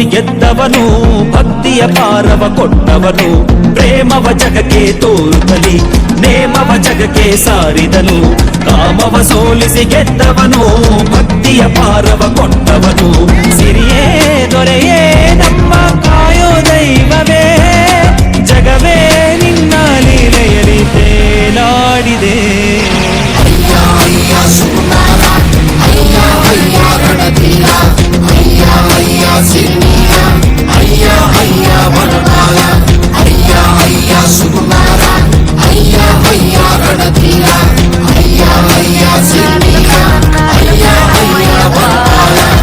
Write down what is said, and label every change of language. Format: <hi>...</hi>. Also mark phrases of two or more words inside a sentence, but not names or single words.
<kn>ಗೆದ್ದವನು ಭಕ್ತಿಯ ಪಾರವ ಕೊಟ್ಟವನು ಪ್ರೇಮವ ಜಗಕ್ಕೆ ತೋರುತ್ತಲಿ ನೇಮವ ಜಗಕ್ಕೆ ಸಾರಿದನು ಕಾಮವ ಸೋಲಿಸಿ ಗೆದ್ದವನು ಭಕ್ತಿಯ ಪಾರವ ಕೊಟ್ಟವನು ಸಿರಿಯೇ ದೊರೆಯೇ ನಮ್ಮ ಕಾಯೋ ದೈವವೇ ಜಗವೇ ನಿನ್ನ ಲೀಲೆಯಲ್ಲಿ ತೇಲಾಡಿದೆ</kn> <te>అయ్యా సుకుమార అయ్యా అయ్యా రణధీర అయ్యా అయ్యా సిరినీల అయ్యా అయ్యా వనమాల అయ్యా అయ్యా సుకుమార అయ్యా అయ్యా రణధీర అయ్యా అయ్యా సిరినీల అయ్యా అయ్యా వనమాల</te>